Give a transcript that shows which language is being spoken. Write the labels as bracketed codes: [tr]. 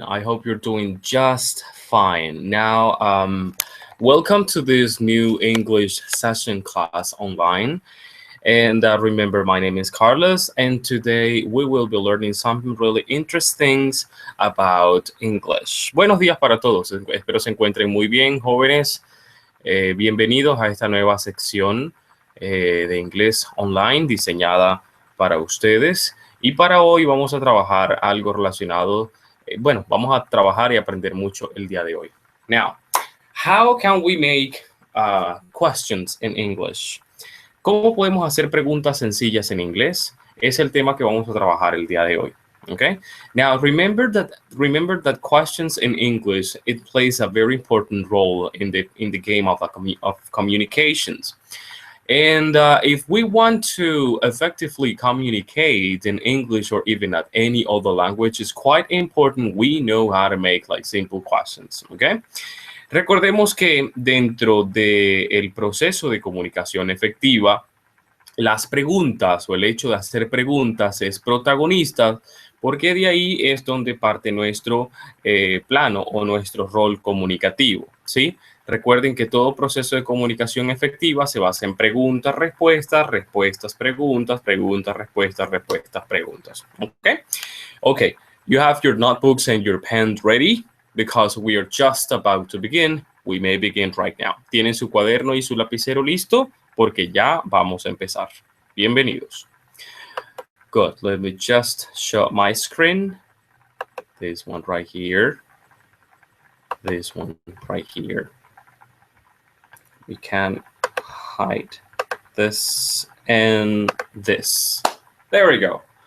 [en] I hope you're doing just fine. Now, welcome to this new English session class online. And remember, my name is Carlos, and today we will be learning something really interesting about English. [es] Buenos días para todos. Espero se encuentren muy bien, jóvenes. Bienvenidos a esta nueva sección de inglés online diseñada para ustedes. Y para hoy vamos a trabajar algo relacionado, vamos a trabajar y aprender mucho el día de hoy. [en] Now, how can we make questions in English? [es] ¿Cómo podemos hacer preguntas sencillas en inglés? Es el tema que vamos a trabajar el día de hoy. [en] Okay. Now remember that questions in English, it plays a very important role in the game of communications. And if we want to effectively communicate in English or even at any other language, it's quite important we know how to make like simple questions. Okay. [es] Recordemos que dentro del proceso de comunicación efectiva, las preguntas o el hecho de hacer preguntas es protagonista porque de ahí es donde parte nuestro plano o nuestro rol comunicativo, ¿sí? Recuerden que todo proceso de comunicación efectiva se basa en preguntas, respuestas, respuestas, preguntas, preguntas, respuestas, respuestas, preguntas. [en] Okay? Okay, you have your notebooks and your pens ready because we are just about to begin. We may begin right now. [es] ¿Tienen su cuaderno y su lapicero listo? Porque ya vamos a empezar. Bienvenidos. Good. [en] Let me just show my screen. This one right here. This one right here. We can hide this and this. There we go.